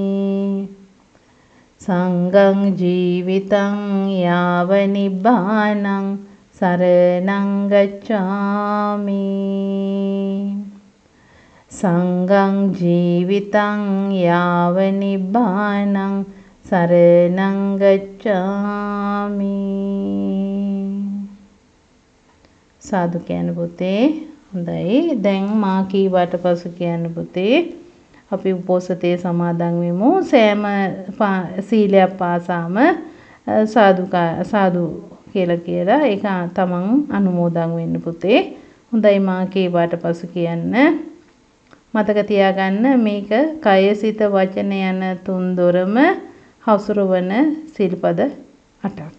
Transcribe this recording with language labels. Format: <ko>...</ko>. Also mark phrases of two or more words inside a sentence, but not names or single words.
<pi>සංඝං ජීවිතං යාව නිබ්බානං සරණං ගච්ඡාමි සංඝං ජීවිතං යාව නිබ්බානං සරණං ගච්ඡාමි</pi> <si>සාදු කියන පුතේ හොඳයි දැන් මා කීවට පසු කියන පුතේ අපි උපෝසතේ සමාදන් වෙමු සෑම සීලයක් පාසාම සාදු කියලා ඒක තමන් අනුමෝදන් වෙන්න පුතේ හොඳයි මා කීවට පසු කියන්න මතක තියාගන්න මේක කය සිත වචන යන තුන්දොරම හසුරවන සිල්පද 8ක්.</si>